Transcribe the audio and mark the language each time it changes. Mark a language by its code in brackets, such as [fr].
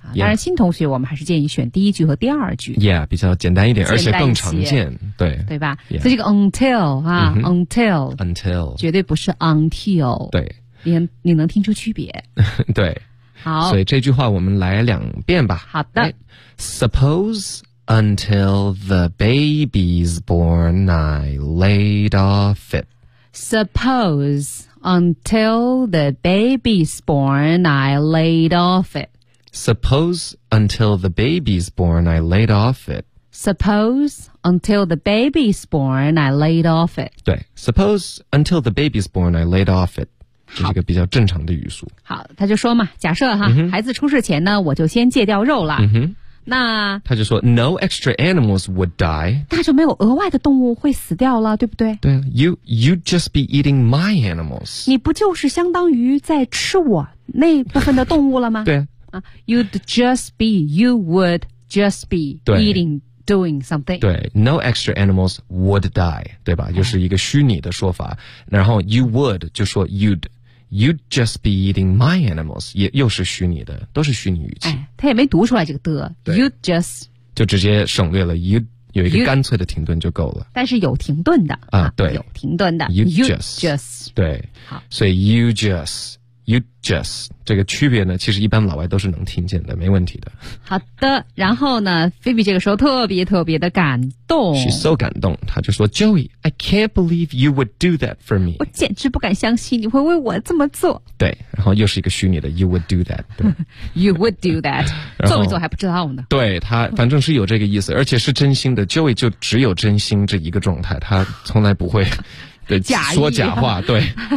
[zh] 当然新同学我们还是建议选第一句和第二句 yeah， 比较简单一点，而且更常见，对，对吧，yeah。所以这个 until，啊，until [en] until [zh] 绝对不是 until，对，你能听出区别。对，好，所以这句话我们来两遍吧。好的， [en] right。 Suppose until the baby's born I laid off it， Suppose until the baby's born I laid off it Suppose until the baby's born, I laid off it. Suppose until the baby's born, I laid off it. 对， suppose until the baby's born, I laid off it. [zh] 这是一个比较正常的语速。好，他就说嘛，假设哈，嗯，孩子出世前呢，我就先戒掉肉了。嗯哼，那他就说 [en] ，No extra animals would die. [zh] 那就没有额外的动物会死掉了，对不对？ [en] 对 ，You just be eating my animals. [zh] 你不就是相当于在吃我那部分的动物了吗？对。 [en] You would just be eating, doing something. [zh] 对， [en] no extra animals would die, [zh] 对吧，就是一个虚拟的说法。然后 you would 就说 [en] you'd just be eating my animals, [zh] 也又是虚拟的，都是虚拟语气。他也没读出来这个的， [en] you'd just, [zh] 就直接省略了 you'd, 有一个干脆的停顿就够了。但是有停顿的。对。有停顿的。 [en] you'd just, [zh] 对。所以 [en] you just, you just [zh] 这个区别呢，其实一般老外都是能听见的，没问题的。好的，然后呢，菲比这个时候特别特别的感动 [en] ，she's so 感动， [zh] 她就说 [en] ，Joey, I can't believe you would do that for me， [zh] 我简直不敢相信你会为我这么做。对，然后又是一个虚拟的 ， [en] you would do that， [zh] 对， [en] you would do that， [zh] 做没做还不知道呢。对他，反正是有这个意思，而且是真心的。Joey 就只有真心这一个状态，他从来不会对假说假话，对。